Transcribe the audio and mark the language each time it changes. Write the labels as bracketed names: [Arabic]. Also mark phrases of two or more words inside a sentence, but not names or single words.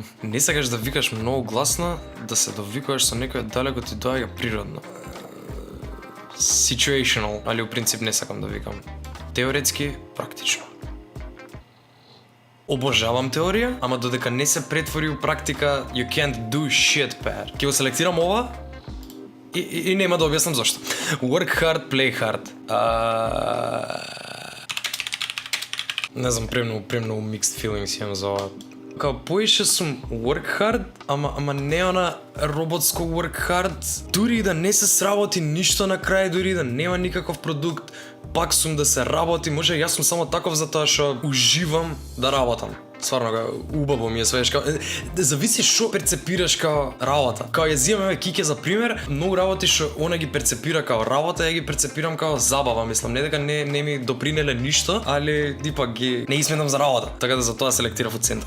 [Macedonian] Не сакаш да викаш многу гласно, да се довикуваш со некој далеко ти доаѓа природно. Situational, [Serbian] али у принцип [Macedonian] не сакам да викам. Теоретски, практично. Обожавам теорија, ама додека не се претвори у практика, [English] you can't do shit, pad. [Macedonian] Ќе го селектирам ова и нема да објаснам зашто. [English] Work hard, play hard. [Macedonian] Не знам, премногу [English] mixed feelings [Macedonian] имам за ова. Као поише сум [English] work hard, [Macedonian] ама не она роботско [English] work hard. [Macedonian] Дури и да не се сработи ништо на крај, дури и да нема никаков продукт, пак сум да се работи. Може јас сум само таков затоа што уживам да работам. Стварно, убаво ми е све, зависи што перцепираш као работа. Као ја зимаме Кике за пример, многу работи што она ги перцепира као работа, ја ги перцепирам као забава, мислам, не дека не ми допринеле ништо, [Serbian] али дипак [Macedonian] ги не ги сметам за работа, така да затоа селектирав од центар.